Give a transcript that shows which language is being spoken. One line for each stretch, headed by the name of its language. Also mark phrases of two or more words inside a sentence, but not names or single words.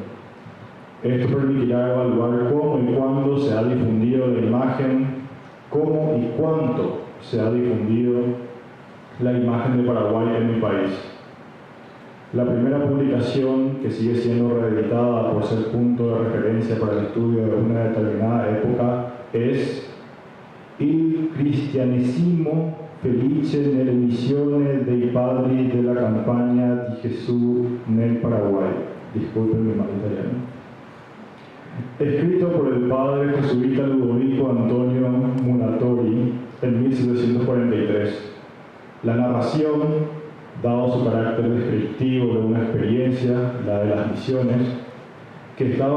Spanish: Esto permitirá evaluar cómo y cuándo se ha difundido la imagen, cómo y cuánto se ha difundido la imagen de Paraguay en mi país. La primera publicación, que sigue siendo reeditada por ser punto de referencia para el estudio de una determinada época, es Il Cristianesimo felice nelle missioni dei padri della campagna di Gesù nel Paraguay. Disculpen mi mal italiano. Escrito por el padre jesuita Ludovico Antonio Muratori en 1743. La narración, dado su carácter descriptivo de una experiencia, la de las misiones, que estaba